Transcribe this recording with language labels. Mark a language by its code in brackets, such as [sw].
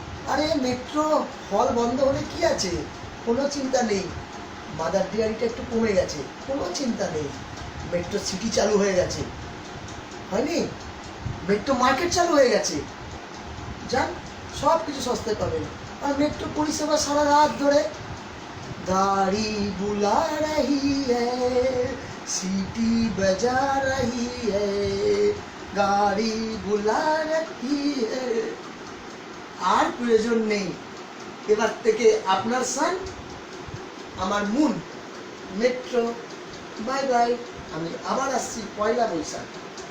[bn] আরে মেট্রো হল বন্ধ হলে কি আছে, কোনো চিন্তা নেই। মাদার ডেয়ারিটা একটু কমে গেছে, কোনো চিন্তা নেই। মেট্রো সিটি চালু হয়ে গেছে, হয়নি? মেট্রো মার্কেট চালু হয়ে গেছে, যান সব কিছু সস্তায় পাবেন। আর মেট্রো পরিষেবা সারা রাত ধরে। [hi] गाड़ी बुला रही है, सीटी बजा रही है, गाड़ी बुला रही है। [bn] আর প্রয়োজন নেই, এবার থেকে আপনার সান আমার মুন। মেট্রো বাই বাই, আমি আবার আসছি পয়লা বৈশাখ।